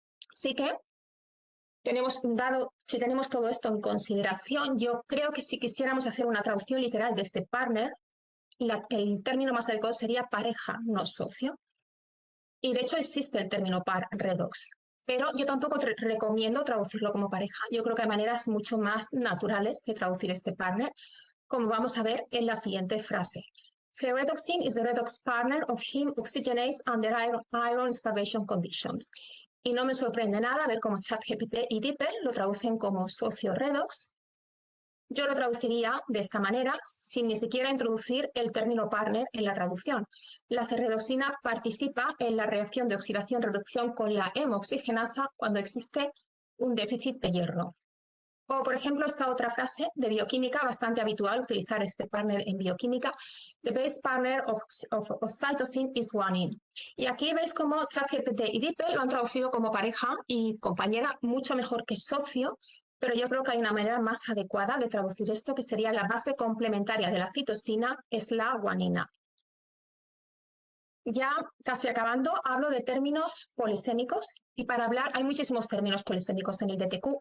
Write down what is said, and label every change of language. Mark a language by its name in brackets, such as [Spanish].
[Spanish] Así que si tenemos todo esto en consideración, yo creo que si quisiéramos hacer una traducción literal de este partner, el término más adecuado sería pareja, no socio. Y de hecho existe el término par redox, pero yo tampoco recomiendo traducirlo como pareja. Yo creo que hay maneras mucho más naturales de traducir este partner, como vamos a ver en la siguiente frase. [English] Ferredoxine is the redox partner of heme oxygenase under iron starvation conditions. [Spanish] Y no me sorprende nada ver cómo ChatGPT y DeepL lo traducen como socio redox. yo lo traduciría de esta manera, sin ni siquiera introducir el término partner en la traducción. La ferredoxina participa en la reacción de oxidación-reducción con la hemoxigenasa cuando existe un déficit de hierro. O, por ejemplo, esta otra frase de bioquímica, bastante habitual utilizar este partner en bioquímica. [English] The base partner of cytosine is guanine. [Spanish] Y aquí veis cómo ChatGPT y DeepL lo han traducido como pareja y compañera, mucho mejor que socio, pero yo creo que hay una manera más adecuada de traducir esto, que sería la base complementaria de la citosina es la guanina. Ya casi acabando, hablo de términos polisémicos y para hablar hay muchísimos términos polisémicos en el DTQ.